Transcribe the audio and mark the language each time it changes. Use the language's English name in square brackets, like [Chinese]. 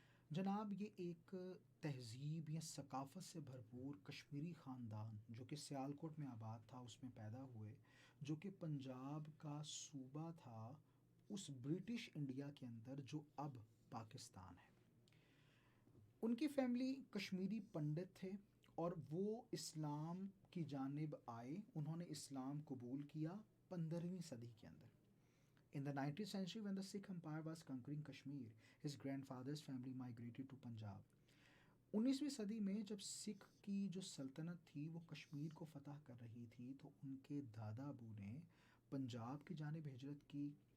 [Urdu] جناب یہ ایک تہذیب یا ثقافت سے بھرپور کشمیری خاندان جو کہ سیالکوٹ میں آباد تھا اس میں پیدا ہوئے، جو کہ پنجاب کا صوبہ تھا اس برٹش انڈیا کے اندر جو اب پاکستان ہے. ان کی فیملی کشمیری پنڈت تھے اور وہ اسلام کی جانب آئے. انہوں نے اسلام قبول کیا 15ویں صدی کے اندر. [English] In the 19th century when the Sikh Empire was conquering Kashmir, his grandfather's family migrated to Punjab. [Urdu] 19ویں صدی میں جب سکھ کی جو سلطنت تھی وہ کشمیر کو فتح کر رہی تھی تو ان کے دادا ابو نے پنجاب کی جانب ہجرت کی.